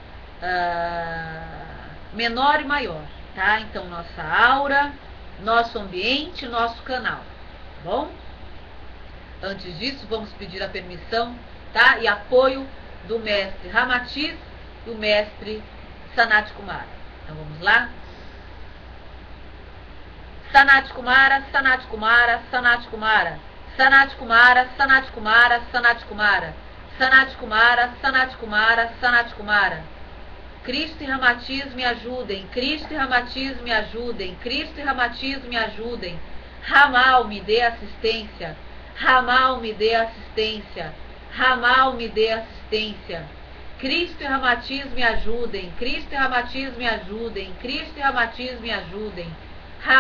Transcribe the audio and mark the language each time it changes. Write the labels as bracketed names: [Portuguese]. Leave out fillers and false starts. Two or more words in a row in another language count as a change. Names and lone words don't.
[Portuguese] Menor e maior, tá? Então nossa aura, nosso ambiente, nosso canal, tá bom? Antes disso, vamos pedir a permissão, tá? E apoio do mestre Ramatiz e o mestre Sanat Kumara. Então vamos lá? Sanat Kumara, Sanat Kumara, Sanat Kumara, Sanat Kumara, Sanat Kumara, Sanat Kumara, Sanat Kumara, Sanat Kumara, Sanat Kumara. Cristo e Ramatiz me ajudem, Cristo e Ramatiz me ajudem, Cristo e Ramatiz me ajudem. Ramal me dê assistência, Ramal me dê assistência, Ramal me dê assistência. Cristo e Ramatiz me ajudem, Cristo e Ramatiz me ajudem, Cristo e Ramatiz me ajudem.